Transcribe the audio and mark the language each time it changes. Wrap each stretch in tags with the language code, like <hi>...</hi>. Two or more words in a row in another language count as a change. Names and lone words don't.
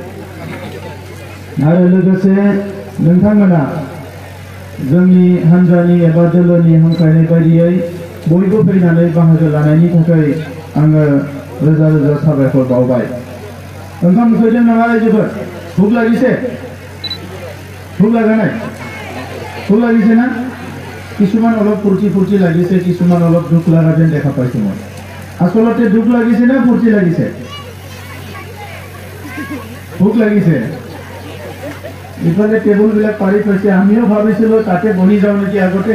<brx>आरो लोगोसे नोंथांमोना जोंनि हान्जानि एबा दोलोनि हांख्रायनाय बायदियै बयबो फैनानै बाहागो लानायनि थाखाय आङो रोजा रोजा साबायखर बावबाय। ओंखाम उखैदों नामा रायजोफोर?</brx> <as>ভুক লাগিছে? ভুক লাগা নাই? भुक লাগিছে না? কিছুমান অলপ ফূৰ্তি ফূৰ্তি লাগিছে, কিছুমান অলপ দুখ লগা যেন দেখা পাইছোঁ মই। আচলতে দুখ লাগিছে না ফূৰ্তি লাগিছে? ভুক লাগিছে। ইফালে টেবুলবিলাক পাৰি থৈছে, আমিও ভাবিছিলোঁ তাতে বহি যাওঁ নেকি আগতে।</as>